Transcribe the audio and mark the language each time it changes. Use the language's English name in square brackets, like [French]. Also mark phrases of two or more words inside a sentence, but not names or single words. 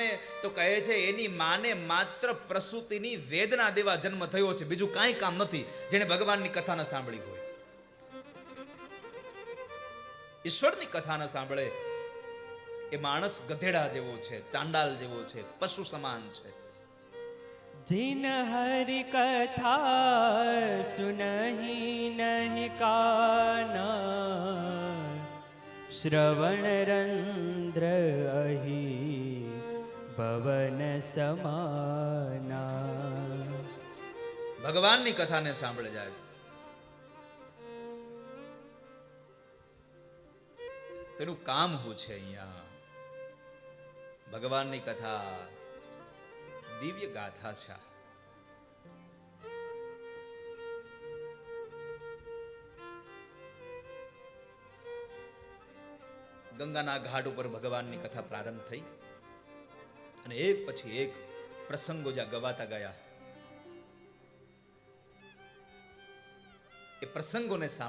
[Gujarati] તો કહે છે એની માને માત્ર પ્રસૂતિની વેદના દેવા જન્મ થયો છે, બીજું કાંઈ કામ નથી. જેણે ભગવાનની કથા ન સાંભળી હોય, ઈશ્વરની કથા ન સાંભળે, એ માણસ ગધેડા જેવો છે, ચાંડાલ જેવો છે, પશુ સમાન છે. [Awadhi] जिन हरि कथा सुनहि नहीं काना, श्रवण रंध्र अहि भवन समाना. [Gujarati] ભગવાનની કથાને સાંભળે જાય. તેનું કામ શું છે? અહીંયા ભગવાનની કથા દિવ્ય ગાથા છે. ગંગાના ઘાટ ઉપર ભગવાનની કથા પ્રારંભ થઈ અને એક પછી એક પ્રસંગો જ્યાં ગવાતા ગયા, એ પ્રસંગોને